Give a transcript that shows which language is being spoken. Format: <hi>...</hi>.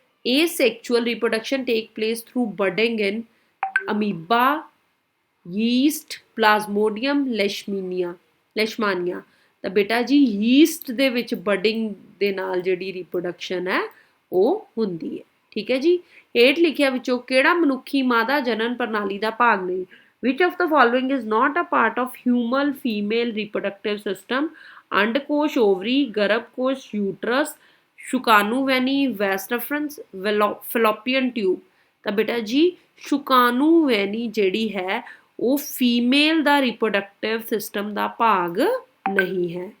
<en>asexual reproduction take place through budding in amoeba, yeast, plasmodium, leishmania।</en> <pa>ਤਾਂ ਬੇਟਾ ਜੀ yeast ਦੇ ਵਿੱਚ ਬਰਡਿੰਗ ਦੇ ਨਾਲ ਜਿਹੜੀ ਰਿਪਰੋਡਕਸ਼ਨ ਹੈ ਉਹ ਹੁੰਦੀ ਹੈ। ਠੀਕ ਹੈ ਜੀ ਹੇਠ ਲਿਖਿਆ ਵਿੱਚੋਂ ਕਿਹੜਾ ਮਨੁੱਖੀ ਮਾਦਾ ਜਨਨ ਪ੍ਰਣਾਲੀ ਦਾ ਭਾਗ ਨਹੀਂ।</pa> <en>which of the following is not a part of human female reproductive system।</en> <pa>ਅੰਡਕੋਸ਼, ovary, ਗਰਭਕੋਸ਼, uterus, ਸ਼ੁਕਾਨੂਵੈਨੀ, ਵੈਸ ਰੈਫਰੈਂਸ, ਫੈਲੋਪੀਅਨ ਟਿਊਬ। ਤਾਂ ਬੇਟਾ ਜੀ ਸ਼ੁਕਾਨੂਵੈਨੀ ਜਿਹੜੀ ਹੈ ਉਹ ਫੀਮੇਲ ਦਾ ਰਿਪਰੋਡਕਟਿਵ ਸਿਸਟਮ ਦਾ ਭਾਗ ਨਹੀਂ ਹੈ।</pa>